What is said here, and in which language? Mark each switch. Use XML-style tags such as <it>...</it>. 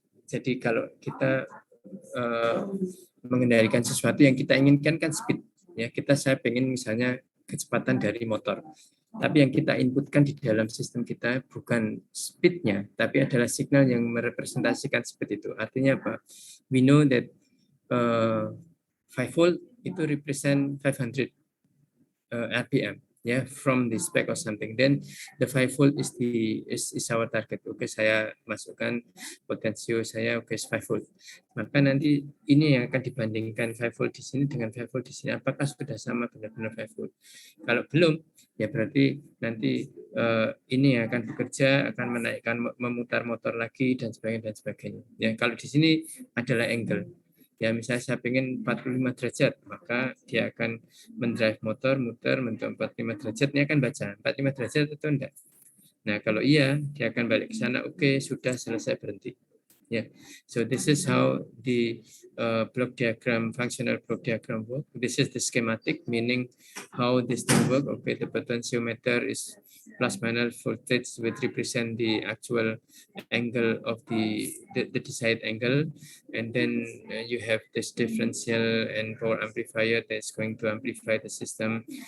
<id>Jadi kalau kita mengendalikan sesuatu yang kita inginkan kan speed, ya. Saya pengen misalnya kecepatan dari motor. Tapi yang kita inputkan di dalam sistem kita bukan speed-nya, tapi adalah signal yang merepresentasikan speed itu. Artinya apa?</id> <en>We know that 5 volt itu represent 500 RPM, ya, from the spec or something.</en> <id>Then the 5 volt is our target. Oke, saya masukkan potensio saya, oke, 5 volt. Maka nanti ini yang akan dibandingkan 5 volt di sini dengan 5 volt di sini. Apakah sudah sama benar-benar 5 volt? Kalau belum, ya berarti nanti ini yang akan bekerja, akan menaikkan, memutar motor lagi dan sebagainya. Ya, kalau di sini adalah angle. Ya, misalnya saya pengen 45 derajat, maka dia akan mendrive motor, muter mentok 45 derajat, ini akan baca 45 derajat atau enggak. Nah, kalau iya, dia akan balik ke sana, oke, sudah selesai, berhenti. Yeah.</id> <en>So this is how the block diagram, functional block diagram work. This is the schematic, meaning how this thing work. Okay, the potentiometer is plus minus voltage, which represent the actual angle of the desired angle, and then you have this differential and power amplifier that's going to amplify the system.</en>